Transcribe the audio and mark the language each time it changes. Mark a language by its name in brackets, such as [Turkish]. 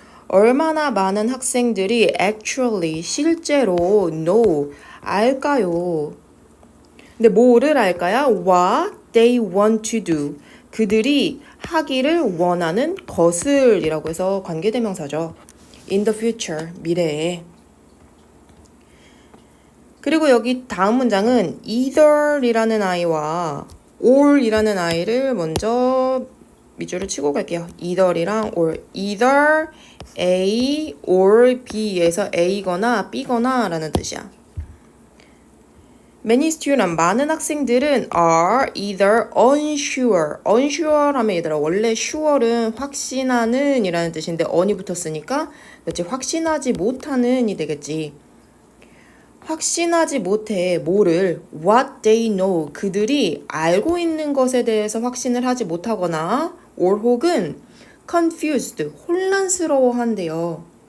[Korean] 얼마나 많은 학생들이 [English] actually [Korean] 실제로 [English] know [Korean] 알까요? 근데 뭐를 알까요? [English] What they want to do. [Korean] 그들이 하기를 원하는 것을 이라고 해서 관계대명사죠. [English] In the future, [Korean] 미래에. 그리고 여기 다음 문장은 either이라는 아이와 or이라는 아이를 먼저 밑줄을 치고 갈게요. either이랑 or. either A or B에서 A거나 B거나 라는 뜻이야. [English] Many students, [Korean] 많은 학생들은 [English] are either unsure. [Korean] unsure 하면 얘들아 원래 sure은 확신하는 이라는 뜻인데 on이 붙었으니까 그렇지 확신하지 못하는 이 되겠지. 확신하지 못해 뭐를 [English] what they know [Korean] 그들이 알고 있는 것에 대해서 확신을 하지 못하거나 or 혹은 [English] confused [Korean] 혼란스러워한대요.